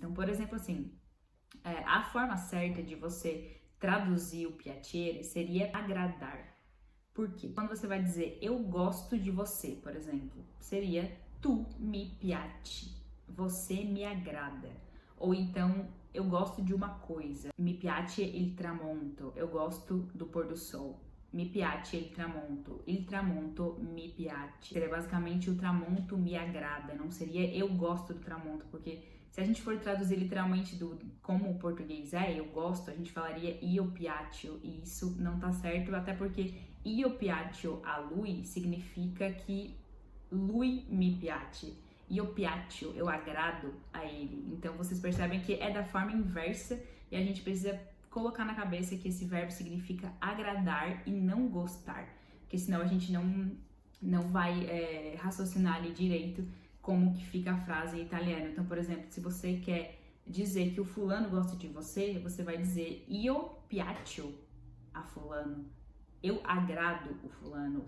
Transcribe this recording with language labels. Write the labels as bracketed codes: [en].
[pt] Então, por exemplo, assim, a forma certa de você traduzir o piacere seria agradar. Por quê? Quando você vai dizer eu gosto de você, por exemplo, seria [it] tu mi piaci, [pt] você me agrada. Ou então, eu gosto de uma coisa, [it] mi piace il tramonto, [pt] eu gosto do pôr do sol. [it] Mi piace il tramonto mi piace. [pt] Seria basicamente o tramonto me agrada, não seria eu gosto do tramonto, porque se a gente for traduzir literalmente como o português eu gosto, a gente falaria io piaccio, e isso não tá certo, até porque [it] io piaccio a lui [pt] significa que [it] lui mi piace. Io piaccio, [pt] eu agrado a ele. Então vocês percebem que é da forma inversa e a gente precisa colocar na cabeça que esse verbo significa agradar e não gostar, porque senão a gente não vai raciocinar ali direito como que fica a frase em italiano. Então, por exemplo, se você quer dizer que o fulano gosta de você, você vai dizer [it] io piaccio a fulano, [pt] eu agrado o fulano.